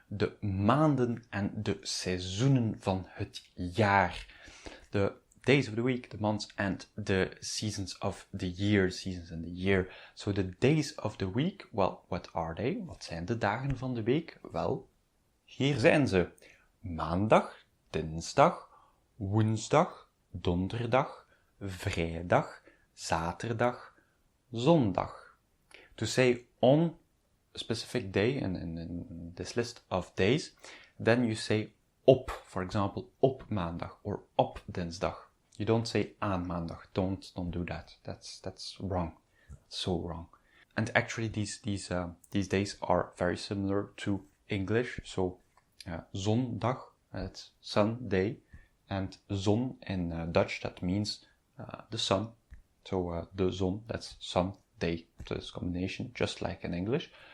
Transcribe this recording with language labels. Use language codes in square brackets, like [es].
[nl] de maanden en de seizoenen van het jaar. [en] The days of the week, the months, and the seasons of the year. Seasons in the year. So the days of the week, well, what are they? [nl] Wat zijn de dagen van de week? Wel, hier zijn ze. Maandag, dinsdag, woensdag, donderdag, vrijdag, zaterdag, zondag. [en] To say on a specific day in this list of days, then you say op, for example, [nl] op maandag [en] or [nl] op dinsdag. [en] You don't say [nl] aan maandag. [en] Don't do that. That's wrong. So wrong. And actually, these days are very similar to English. So, zondag, it's Sunday, and zon in Dutch, that means the sun. So the zon, that's Sunday. So it's combination, just like in English.